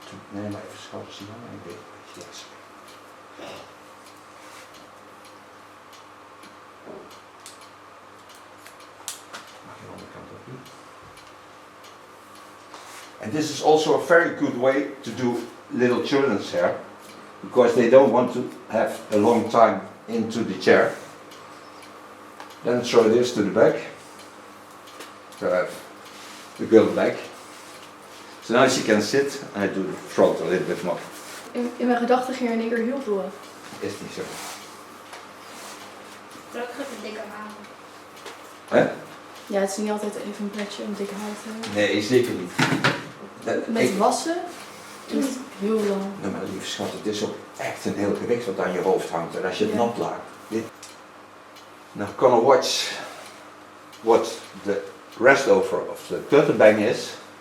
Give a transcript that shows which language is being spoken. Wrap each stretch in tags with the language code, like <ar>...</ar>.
<nl>Nee, maar even schouders zien. Yes. Mag je de onderkant ook doen.</nl> <en>And this is also a very good way to do little children's hair, because they don't want to have a long time into the chair. Then throw this to the back. So I have the girl back. So now she can sit and I do the front a little bit more.</en> <nl>In mijn gedachten ging er in één keer heel veel af. Is niet zo. Gelukkig heb ik dikke haren. Hè? Ja, het is niet altijd even een pretje om dikke haar te hebben. Nee, zeker niet. Met wassen is het heel lang. Nou, maar lieve schat, het is ook echt een heel gewicht wat aan je hoofd hangt. En als je het nat laat.</nl> <en>Now I'm gonna watch what the rest over of the curtain bang is.</en>